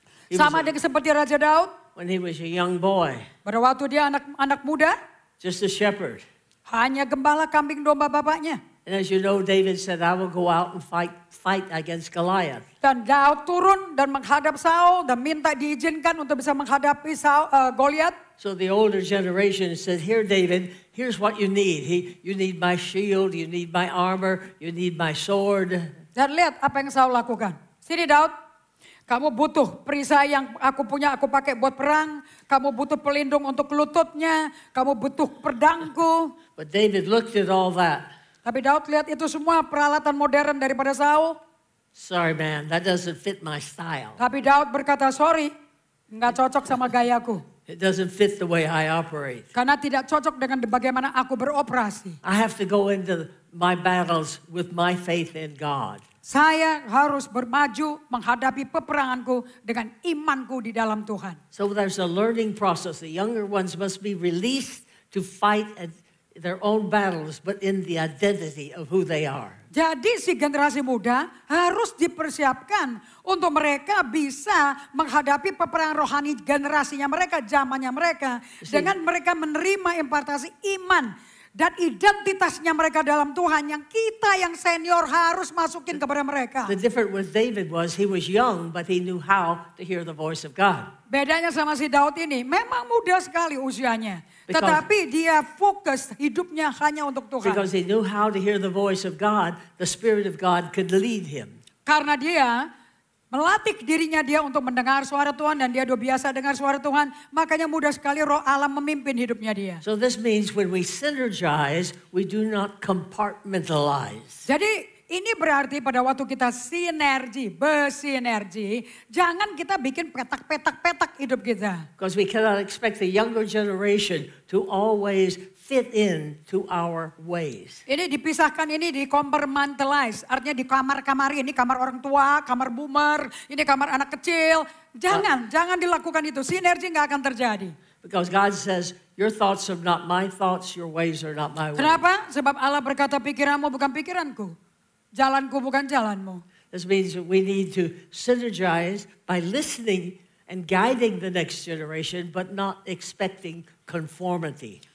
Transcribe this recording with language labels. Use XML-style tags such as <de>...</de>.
<id>Sama dengan seperti Raja Daud,</id> <en>When he was a young boy,</en> <id>pada waktu dia anak muda,</id> <en>just a shepherd.</en> <id>hanya gembala kambing domba bapaknya.</id> <en>And as you know, David said, I will go out and fight against Goliath.</en> <id>Dan Daud turun dan menghadap Saul dan minta diizinkan untuk bisa menghadapi Goliat.</id> <en>So the older generation said, here, David, here's what you need. You need my shield, you need my armor, you need my sword.</en> <id>Dan lihat apa yang Saul lakukan. Sini Daud, kamu butuh perisai yang aku punya, aku pakai buat perang. Kamu butuh pelindung untuk lututnya. Kamu butuh pedangku.</id> <en>But David looked at all that.</en> <id>Tapi Daud lihat itu semua peralatan modern daripada Saul.</id> <en>Sorry, man, that doesn't fit my style.</en> <id>Tapi Daud berkata, sorry, nggak cocok sama gayaku.</id> <en>It doesn't fit the way I operate.</en> <id>Karena tidak cocok dengan bagaimana aku beroperasi.</id> <en>I have to go into my battles with my faith in God.</en> <id>Saya harus bermaju menghadapi peperanganku dengan imanku di dalam Tuhan.</id> <en>So there's a learning process. The younger ones must be released to fight their own battles, but in the identity of who they are.</en> <id>Jadi si generasi muda harus dipersiapkan untuk mereka bisa menghadapi peperangan rohani generasinya mereka, zamannya mereka. Dengan mereka menerima impartasi iman dan identitasnya mereka dalam Tuhan yang kita yang senior harus masukin kepada mereka.</id> <en>The difference with David was he was young, but he knew how to hear the voice of God.</en> <id>Bedanya sama si Daud ini, memang muda sekali usianya. Tetapi dia fokus hidupnya hanya untuk Tuhan.</id> <en>Because he knew how to hear the voice of God, the Spirit of God could lead him.</en> <id>Karena dia melatih dirinya dia untuk mendengar suara Tuhan dan dia udah biasa dengar suara Tuhan. Makanya mudah sekali roh Allah memimpin hidupnya dia.</id> <en>So this means when we synergize, we do not compartmentalize.</en> <id>Jadi ini berarti pada waktu kita bersinergi, jangan kita bikin petak-petak hidup kita.</id> <en>Because we cannot expect the younger generation to always fit in to our ways.</en> <id>Ini dipisahkan, ini di-compartmentalize. Artinya di kamar-kamar ini kamar orang tua, kamar boomer, ini kamar anak kecil. Jangan dilakukan itu. Sinergi nggak akan terjadi.</id> <en>Because God says, your thoughts are not my thoughts, your ways are not my ways.</en> <id>Kenapa? Sebab Allah berkata pikiranmu bukan pikiranku. Jalanku bukan jalanmu.</id> <en>This means that we need to synergize by listening and guiding the next generation, but not expecting conformity.</en>